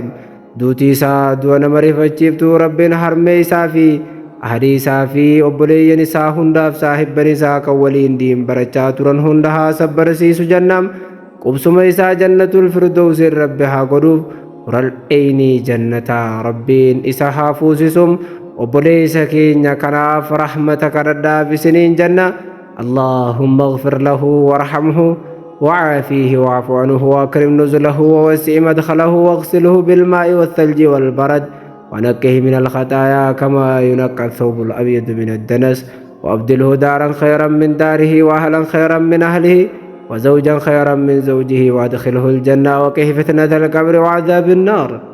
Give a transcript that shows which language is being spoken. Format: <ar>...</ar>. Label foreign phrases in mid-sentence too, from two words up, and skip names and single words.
<om>duuti isaa du'a nama rifachiiftu rabbiin harmee isaa fi ahadii isaa fi obboleeyyan isaa hundaaf saahibban isaa kan waliin diin barachaa turan hunda haa sabbarsiisu jannam. qubsuma isaa jannatul firdawsiin rabbi haa godhuuf</om> <ar>حور العين</ar> <om>jannataa rabbiin isa haa fuusisum. obboleessa keenya kanaaf rahmata kadhadhaaf isiniin janna.</om> <ar>اللهم اغفر له وارحمه وعافيه واعف عنه واكرم نزله ووسع مدخله واغسله بالماء والثلج والبرد ونقه من الخطايا كما ينقى الثوب الأبيض من الدنس وأبدله دارا خيرا من داره وأهلا خيرا من أهله وزوجا خيرا من زوجه وادخله الجنة وقه فتنة القبر وعذاب النار.</ar>